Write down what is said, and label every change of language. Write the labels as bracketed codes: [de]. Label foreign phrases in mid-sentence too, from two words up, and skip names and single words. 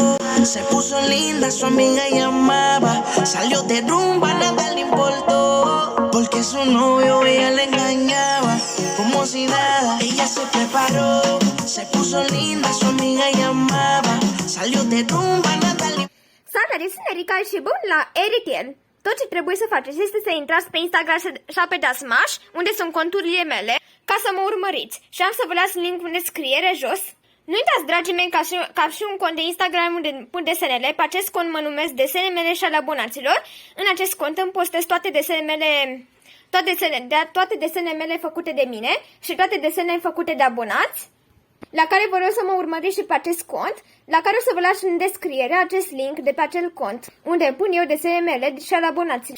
[es] Se puso linda, su amiga llamaba. Salió de rumba, nada le importó. Porque su novio ella le engañaba. Como si nada, ella se preparó. Se puso linda, su amiga llamaba. Salió de rumba, nada le importó. [ro] Salutare, sunt Erica și bun la RTL. Tot ce trebuie să faceți este să intrați pe Instagram și apăsați Smash, unde sunt conturile mele, ca să mă urmăriți. Și am să vă las linkul în descriere jos. Nu uitați, dragii mei, ca și un cont de Instagram unde pun desenele. Pe acest cont mă numesc Desenele mele și ale abonaților. În acest cont îmi postez toate desenele mele, toate desenele mele făcute de mine și toate desenele făcute de abonați, la care vă rog să mă urmăriți și pe acest cont, la care o să vă las în descriere acest link de pe acel cont, unde pun eu desenele mele și ale abonații.